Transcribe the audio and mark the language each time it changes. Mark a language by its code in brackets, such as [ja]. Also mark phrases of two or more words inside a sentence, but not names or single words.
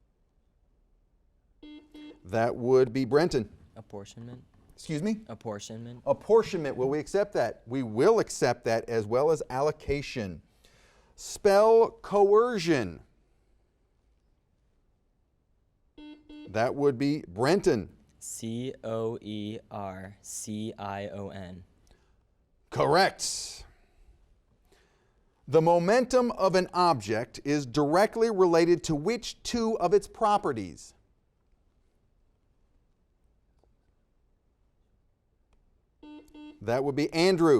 [en] That would be Brenton. Apportionment. Excuse me? Apportionment. Apportionment. Will we accept that? We will accept that, as well as allocation. Spell coercion. That would be Brenton. C-O-E-R-C-I-O-N. Correct. The momentum of an object is directly related to which two of its properties? That would be Andrew.